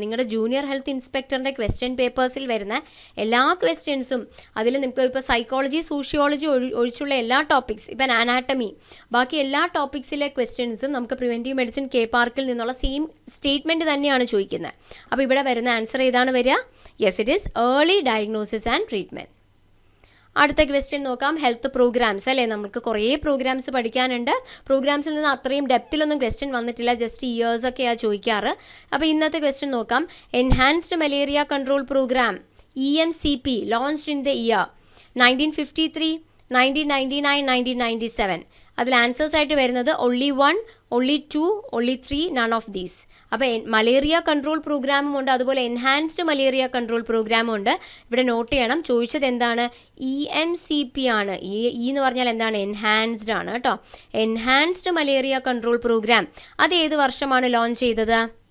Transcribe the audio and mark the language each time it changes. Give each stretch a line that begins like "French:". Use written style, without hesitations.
Malayalam: നിങ്ങളുടെ junior health ഇൻസ്പെക്ടറിൻ്റെ question പേപ്പേഴ്സിൽ വരുന്ന എല്ലാ ക്വസ്റ്റ്യൻസും, അതിൽ നിങ്ങൾക്ക് ഇപ്പോൾ സൈക്കോളജി സോഷ്യോളജി ഒഴിച്ചുള്ള എല്ലാ ടോപ്പിക്സ്, ഇപ്പം അനാട്ടമി, ബാക്കി എല്ലാ ടോപ്പിക്സിലെ ക്വസ്റ്റ്യൻസും നമുക്ക് പ്രിവെൻറ്റീവ് മെഡിസിൻ കെ പാർക്കിൽ നിന്നുള്ള സെയിം സ്റ്റേറ്റ്മെൻറ്റ് തന്നെയാണ് ചോദിക്കുന്നത്. അപ്പോൾ ഇവിടെ വരുന്ന ആൻസർ ഏതാണ് വരിക?
English: Yes, it is early diagnosis and treatment.
Malayalam: അടുത്ത ക്വസ്റ്റ്യൻ നോക്കാം. ഹെൽത്ത് പ്രോഗ്രാംസ് അല്ലേ, നമുക്ക് കുറേ പ്രോഗ്രാംസ് പഠിക്കാനുണ്ട്. പ്രോഗ്രാംസിൽ നിന്ന് അത്രയും ഡെപ്തിലൊന്നും ക്വസ്റ്റ്യൻ വന്നിട്ടില്ല, ജസ്റ്റ് ഇയേഴ്സൊക്കെയാണ് ചോദിക്കാറ്. അപ്പോൾ ഇന്നത്തെ ക്വസ്റ്റ്യൻ നോക്കാം.
English: Enhanced malaria control program EMCP launched in the year 1953, 1999, 1997.
Malayalam: അതിൽ ആൻസേഴ്സ് ആയിട്ട് വരുന്നത്
English: only 1, only 2, only 3, none of these.
Malayalam: അപ്പോൾ മലേറിയ കൺട്രോൾ പ്രോഗ്രാമും ഉണ്ട്, അതുപോലെ എൻഹാൻസ്ഡ് മലേറിയ കൺട്രോൾ പ്രോഗ്രാമും ഉണ്ട്. ഇവിടെ നോട്ട് ചെയ്യണം, ചോദിച്ചത് എന്താണ്? EMCP ആണ്. എന്ന് പറഞ്ഞാൽ എന്താണ്? എൻഹാൻസ്ഡ് ആണ് കേട്ടോ. എൻഹാൻസ്ഡ് മലേറിയ കൺട്രോൾ പ്രോഗ്രാം അത് ഏത് വർഷമാണ് ലോഞ്ച് ചെയ്തത്?